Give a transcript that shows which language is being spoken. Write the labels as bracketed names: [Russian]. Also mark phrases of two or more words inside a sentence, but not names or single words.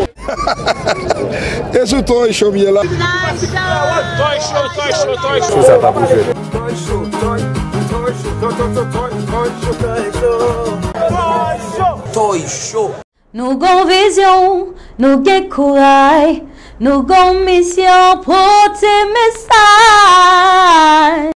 [Portuguese] Esse é o Toy Show, minha lá. Toy show. [French] Ça va bouger. Toy show. Nous avons vision, nous avons courage, nous avons mission pour tes messages.